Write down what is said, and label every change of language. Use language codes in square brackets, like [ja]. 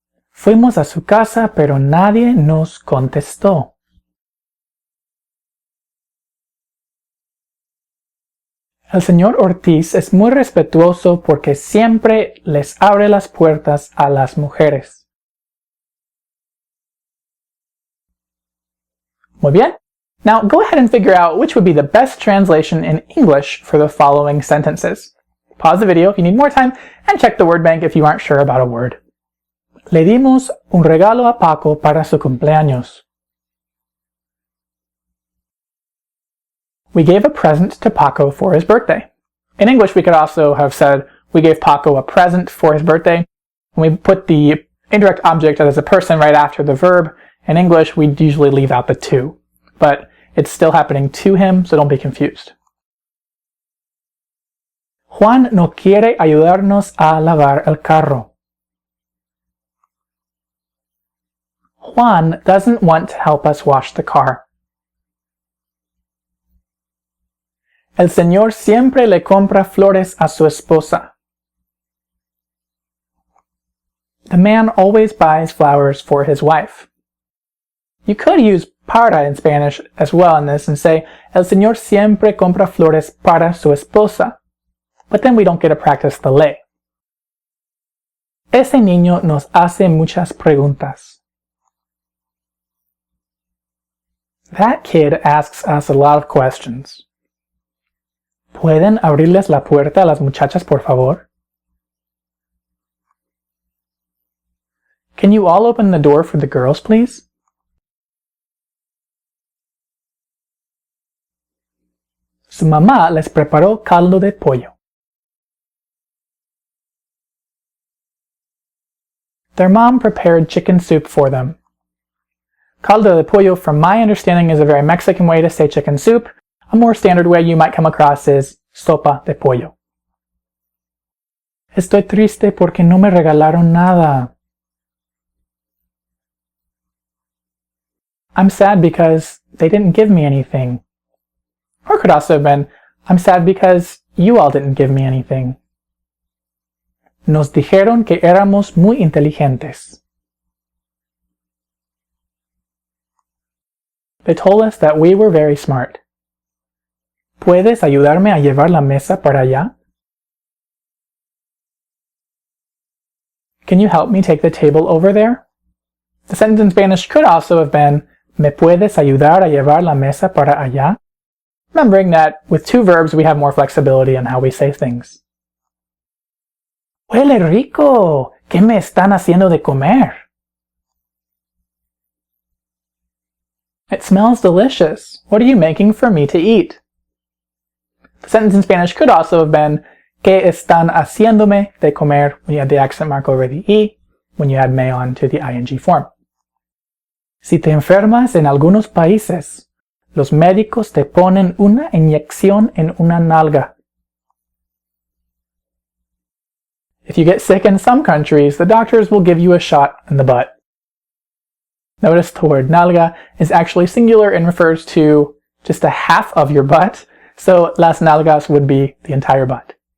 [es] Fuimos a su casa, pero nadie nos contestó. El señor Ortiz es muy respetuoso porque siempre les abre las puertas a las mujeres. Muy bien. [en] Now go ahead and figure out which would be the best translation in English for the following sentences. Pause the video if you need more time, and check the word bank if you aren't sure about a word. [es] Le dimos un regalo a Paco para su cumpleaños. [en] We gave a present to Paco for his birthday. In English, we could also have said, we gave Paco a present for his birthday. When we put the indirect object as a person right after the verb, in English, we'd usually leave out the to. But it's still happening to him, so don't be confused. [es] Juan no quiere ayudarnos a lavar el carro. [en] Juan doesn't want to help us wash the car. [es] El señor siempre le compra flores a su esposa. [en] The man always buys flowers for his wife. You could use para in Spanish as well in this and say, [es] el señor siempre compra flores para su esposa. [en] But then we don't get to practice the le. [es] Ese niño nos hace muchas preguntas. [en] That kid asks us a lot of questions. [es] ¿Pueden abrirles la puerta a las muchachas, por favor? [en] Can you all open the door for the girls, please? [es] Su mamá les preparó caldo de pollo. [en] Their mom prepared chicken soup for them. [es] Caldo de pollo, [en] from my understanding, is a very Mexican way to say chicken soup. A more standard way you might come across is sopa de pollo. [es] Estoy triste porque no me regalaron nada. [en] I'm sad because they didn't give me anything. Or it could also have been, I'm sad because you all didn't give me anything. [es] Nos dijeron que éramos muy inteligentes. [en] They told us that we were very smart. [es] ¿Puedes ayudarme a llevar la mesa para allá? [en] Can you help me take the table over there? The sentence in Spanish could also have been, [es] ¿Me puedes ayudar a llevar la mesa para allá? [en] Remembering that with two verbs we have more flexibility in how we say things. [es] Huele rico! ¿Qué me están haciendo de comer? [en] It smells delicious. What are you making for me to eat? The sentence in Spanish could also have been, [es] ¿Qué están haciéndome de comer? [en] When you had the accent mark over the E, when you had me on to the ing form. [es] Si te enfermas en algunos países, los médicos te ponen una inyección en una nalga. [en] If you get sick in some countries, the doctors will give you a shot in the butt. Notice the word nalga is actually singular and refers to just a half of your butt, so las nalgas would be the entire butt.